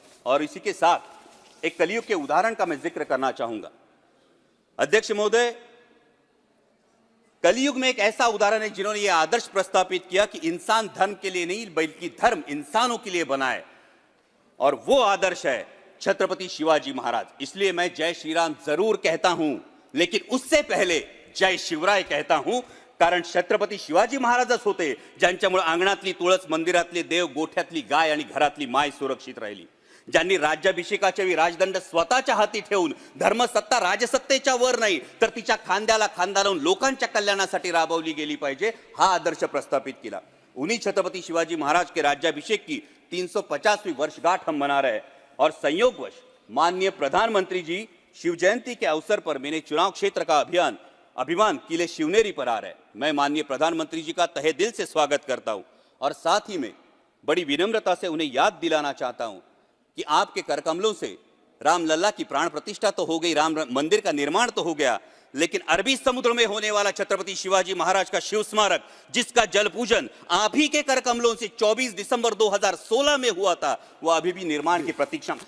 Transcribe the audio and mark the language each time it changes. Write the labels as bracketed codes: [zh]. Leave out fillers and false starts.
[hi] और इसी के साथ एक कलयुग के उदाहरण का मैं जिक्र करना चाहूंगा। अध्यक्ष महोदय, कलयुग में एक ऐसा उदाहरण है जिन्होंने यह आदर्श प्रस्तापित किया कि इंसान धर्म के लिए नहीं बल्कि धर्म इंसानों के लिए बना है, और वो आदर्श है छत्रपति शिवाजी महाराज। इसलिए मैं जय श्री राम जरूर कहता हूं, लेकिन उससे पहले जय शिवराय कहता हूं, [mr] कारण छत्रपती शिवाजी महाराजच होते ज्यांच्यामुळे अंगणातली तुळस, मंदिरातले देव, गोठ्यातली गाय आणि घरातली माय सुरक्षित राहिली। ज्यांनी राज्याभिषेकाच्या वेळी राजदंड स्वतःच्या हाती ठेवून धर्मसत्ता राजसत्तेच्या वर नाही तर तिच्या खांद्याला खांदा लावून लोकांच्या कल्याणासाठी राबवली गेली पाहिजे, हा आदर्श प्रस्थापित किया। [hi] उन्हीं छत्रपति शिवाजी महाराज के राज्याभिषेक की 350वीं वर्षगांठ हम मना रहे हैं और संयोगवश माननीय प्रधानमंत्री जी शिव जयंती के अवसर पर मेरे चुनाव क्षेत्र का अभिमान किले शिवनेरी पर आ रहा है। मैं माननीय प्रधानमंत्री जी का तहे दिल से स्वागत करता हूं और साथ ही में बड़ी विनम्रता से उन्हें याद दिलाना चाहता हूं कि आपके करकमलों से रामलला की प्राण प्रतिष्ठा तो हो गई, राम मंदिर का निर्माण तो हो गया, लेकिन अरबी समुद्र में होने वाला छत्रपति शिवाजी महाराज का शिव स्मारक, जिसका जल पूजन आप ही के करकमलों से 24 दिसंबर 2016 में हुआ था, वो अभी भी निर्माण की प्रतीक्षा।